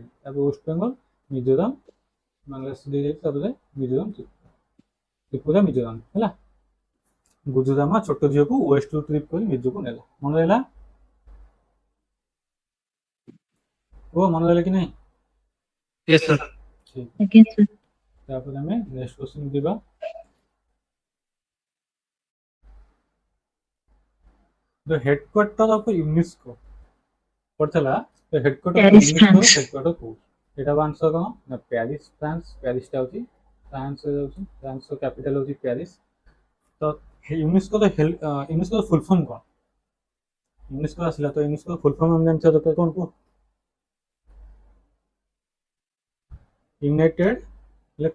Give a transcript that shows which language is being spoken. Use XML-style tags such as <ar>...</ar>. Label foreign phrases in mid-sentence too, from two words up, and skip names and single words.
<or>ତାପରେ ୱେଷ୍ଟ ବେଙ୍ଗଲ, ମିଜୋରାମ, ବାଂଲାଦେଶ ଦେଇଯାଇଛି, ତାପରେ ମିଜୋରାମ, ତ୍ରିପୁରା, ମିଜୋରାମ ହେଲା। ଗୁଜୁରାମ ଛୋଟ ଝିଅକୁ ୱେଷ୍ଟରୁ ଟ୍ରିପ୍ କରି ମିଜୋକୁ ନେଲା। ମନେ ରହିଲା? ଓ ମନେ ରହିଲା କି ନାହିଁ?</or> <en>Yes, sir.</en> <or>ଠିକ୍। ଆଜ୍ଞା ସାର୍। ତାପରେ ଆମେ</or> <en>next question</en> <or>ଯିବା।</or> <en>The headquarter of UNESCO ପଡିଥିଲା, the headquarter of</en> <or>ପ୍ୟାରିସ୍, UNESCO ଫ୍ରାନ୍ସ। headquarter କୋଉଠି? ଏଟାକୁ ଆନ୍ସର କ'ଣ ନା ପ୍ୟାରିସ୍, ଫ୍ରାନ୍ସ। ପ୍ୟାରିସଟା ହେଉଛି ଫ୍ରାନ୍ସରେ ଯାଉଛି, ଫ୍ରାନ୍ସର କ୍ୟାପିଟାଲ ହେଉଛି ପ୍ୟାରିସ୍। ତ ୟୁନେସ୍କୋର ୟୁନେସ୍କୋର</or> <en>full form</en> <or>କ'ଣ? ୟୁନେସ୍କୋ ଆସିଲା ତ ୟୁନେସ୍କୋର</or> <en>full form</en> <or>ଆମେ ଜାଣିଥିବା ଦରକାର, କ'ଣ କୁହ? ୟୁନାଇଟେଡ୍, ଲେଖ,</or>